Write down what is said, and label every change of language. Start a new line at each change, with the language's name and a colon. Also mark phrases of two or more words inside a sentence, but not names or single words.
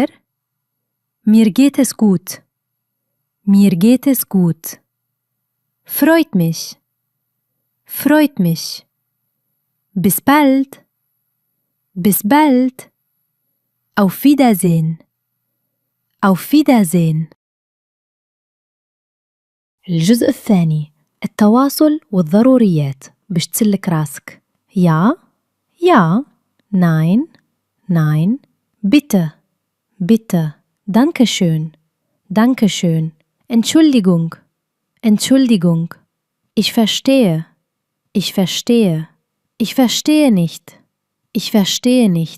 German: Mir geht es gut. Mir geht es gut. Freut mich. Freut mich. Bis bald. Bis bald. Auf Wiedersehen. Auf Wiedersehen.
Arabic: الجزء الثاني: التواصل والضروريات باش تسلك راسك.
German: Ja, ja, nein, nein, bitte, bitte, danke schön, danke schön, Entschuldigung, Entschuldigung, ich verstehe, ich verstehe, ich verstehe nicht, ich verstehe nicht.